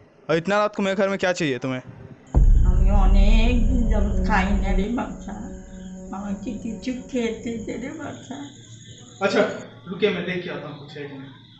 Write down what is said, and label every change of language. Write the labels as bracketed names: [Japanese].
[Hindi] और इतना रात को मेरे घर में क्या चाहिए तुम्हें? [Bangla] আমি অনেক দিন যাবত খাই না রে বাচ্চা, আমাকে কিছু খেতে দে রে বাচ্চা। [Hindi] अच्छा रुकिए, मैं देख के आता हूँ कुछ है कि नहीं।